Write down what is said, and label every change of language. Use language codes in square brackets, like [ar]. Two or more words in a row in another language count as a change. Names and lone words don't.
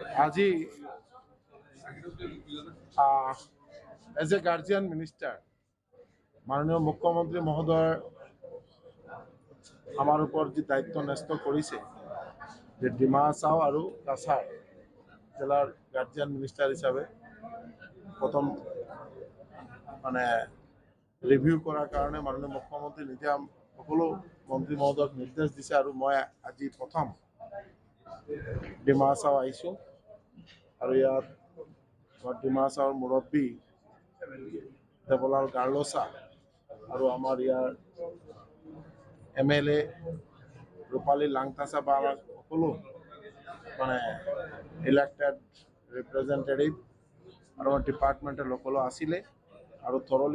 [bn] আজি [en] as a guardian minister [bn] মাননীয় মুখ্যমন্ত্রী মহোদয় আমার উপর যে দায়িত্ব ন্যস্ত করেছে যে ডিমা হাছাও আর কাছাড় জেলার [en] guardian minister [bn] হিসাবে প্রথম মানে রিভিউ করার কারণে [as] মাননীয় মুখ্যমন্ত্রী নিজে সকলো মন্ত্রী মহোদয়ক নির্দেশ দিছে আর মই আজি প্রথম ডিমা হাছাও আহিছোঁ আর ইয়াত ডিমা হাছাওৰ মুৰব্বী দেৱলাল গাৰ্লছা আৰু আমাৰ ইয়াৰ MLA ৰূপালী লাংতাছা বা আমাৰ সকলো মানে [en] elected representative [as] আৰু আমাৰ ডিপাৰ্টমেণ্টৰ লোকলো আছিলে আৰু থৰলি